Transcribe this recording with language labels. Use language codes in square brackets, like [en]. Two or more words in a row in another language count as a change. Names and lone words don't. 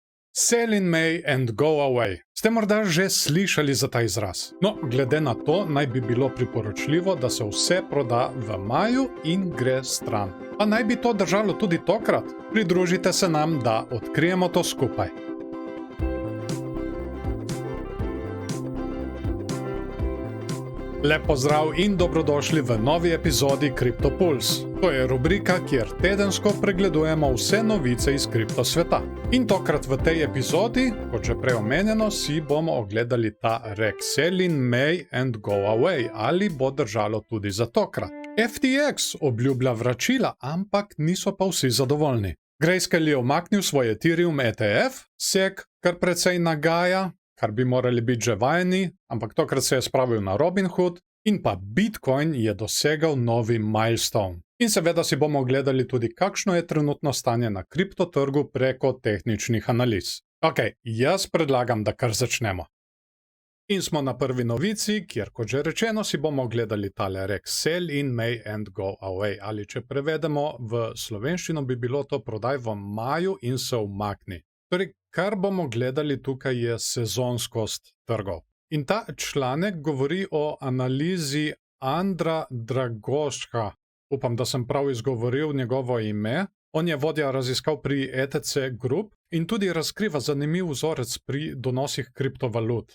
[en] Sell in May and go away. [sl] Ste morda že slišali za ta izraz? No, glede na to naj bi bilo priporočljivo, da se vse proda v maju in gre stran. Pa naj bi to držalo tudi tokrat? Pridružite se nam, da odkrijemo to skupaj. Lep pozdrav in dobrodošli v novi epizodi CryptoPulse. To je rubrika, kjer tedensko pregledujemo vse novice iz kriptosveta. In tokrat v tej epizodi, kot že prej omenjeno, si bomo ogledali ta rek [en] Sell in May and go away, [sl] ali bo držalo tudi za tokrat. FTX obljublja vračila, ampak niso pa vsi zadovoljni. Grayscale je umaknil svoj Ethereum ETF, SEC kar precej nagaja, kar bi morali biti že vajeni, ampak tokrat se je spravil na Robinhood, in pa Bitcoin je dosegal novi milestone. In seveda si bomo ogledali tudi, kakšno je trenutno stanje na kriptotrgu preko tehničnih analiz. Ok, jaz predlagam, da kar začnemo. In smo na prvi novici, kjer, kot že rečeno, si bomo ogledali tale rek [en] Sell in May and go away, [sl] ali če prevedemo v slovenščino, bi bilo to prodaj v maju in se umakni. Torej, kar bomo gledali tukaj je sezonskost trgov. In ta članek govori o analizi Andra Dragoška. Upam, da sem prav izgovoril njegovo ime. On je vodja raziskav pri ETC Group in tudi razkriva zanimiv vzorec pri donosih kriptovalut.